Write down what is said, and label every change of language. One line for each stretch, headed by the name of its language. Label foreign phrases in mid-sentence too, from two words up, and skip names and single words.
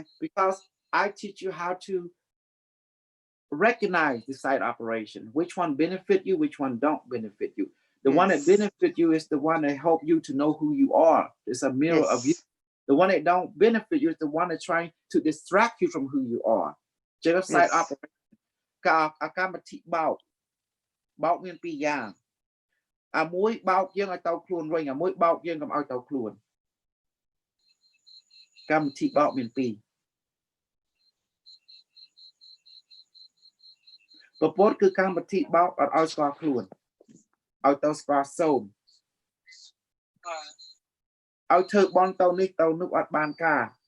English: Because I teach you how to recognize the side operation. Which one benefit you, which one don't benefit you. The one that benefit you is the one that help you to know who you are. It's a mirror of you. The one that don't benefit you is the one that's trying to distract you from who you are. Just side operation.
Khmer: អាកម្មវិធីបោកមានពីរយ៉ាងអាមួយបោកយើងឲ្យទៅខ្លួនវិញអាមួយបោកយើងកុំឲ្យទៅខ្លួនកម្មវិធីបោកមានពីរពពតគឺកម្មវិធីបោកអត់ឲ្យស្គាល់ខ្លួនឲ្យទៅស្គាល់សូមឲ្យធ្វើបន់ទៅនេះទៅនោះអត់បានការ